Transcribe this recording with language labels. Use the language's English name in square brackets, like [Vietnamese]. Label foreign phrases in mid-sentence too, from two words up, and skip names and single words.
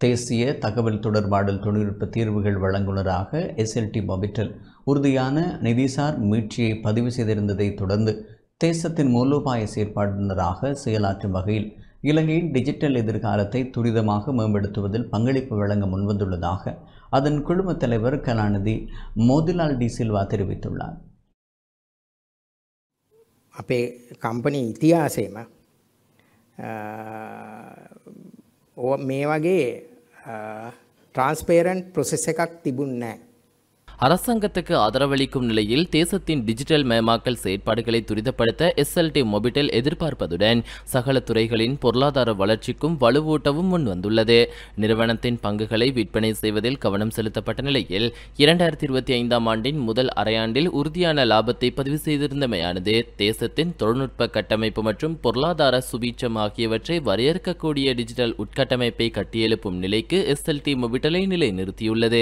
[Tamil] தேசிய தகவல் தொடர்பாடல் தொழில்நுட்ப தீர்வுகள் வழங்குநராக எஸ்எல்டி மொபிட்டல் உறுதியான நிதிசார் மீட்சியை பதிவு செய்திருந்ததை தொடர்ந்து தேசத்தின் மூலோபாய செயற்பாடுனராக செயலாற்றும் வகையில் இலங்கையின் டிஜிட்டல் எதிர்காலத்தை துரிதமாக மேம்படுத்துவதில் பங்களிப்பு வழங்க முன்வந்துள்ளதாக அதன் குழும தலைவர் கலாநிதி மோதிலால் டி சில்வா தெரிவித்துள்ளார். [Sinhala] අපේ කම්පනි ඉතිහාසයේම මේ වගේ [English] transparent process [Sinhala] එකක් තිබුණේ නැහැ. [Tamil] அரசாங்கத்துக்கு ஆதரவளிக்கும் நிலையில் தேசத்தின் டிஜிட்டல் மயமாக்கல் செயற்பாடுகளை துரிதப்படுத்த எஸ்எல்டி மொபிட்டல் எதிர்பார்ப்பதுடன் சகல துறைகளின் பொருளாதார வளர்ச்சிக்கும் வலுவூட்டவும் முன்வந்துள்ளது. நிறுவனத்தின் பங்குகளை விற்பனை செய்வதில் கவனம் செலுத்தப்பட்ட நிலையில் 2025ஆம் ஆண்டின் முதல் அரையாண்டில் உறுதியான லாபத்தை பதிவு செய்திருந்தமையானது தேசத்தின் தொழில்நுட்ப கட்டமைப்பு மற்றும் பொருளாதார சுபீட்சம் ஆகியவற்றை வரையறுக்கக்கூடிய டிஜிட்டல் உட்கட்டமைப்பை கட்டியெழுப்பும் நிலைக்கு எஸ்எல்டி மொபிட்டலை நிலைநிறுத்தியுள்ளது.